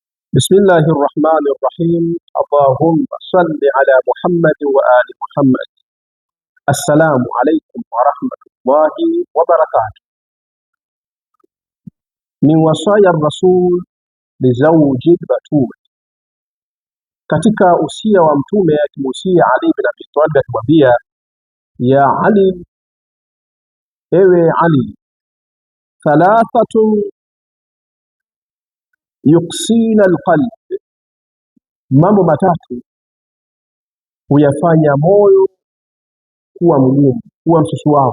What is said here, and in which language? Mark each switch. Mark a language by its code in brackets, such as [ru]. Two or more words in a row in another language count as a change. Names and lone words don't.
[ar] بسم الله الرحمن الرحيم. اللهم صل على محمد وآل محمد. السلام عليكم ورحمة الله وبركاته. من وصايا الرسول لزوج البتول. [sw] katika usia wa mtume akimusia Ali bin Abi Talib akimwambia, [ar] يا علي, [sw] ewe Ali, [ar] ثلاثة يقسين القلب, [sw] mambo matatu huyafanya moyo kuwa mgumu, kuwa msusuavu.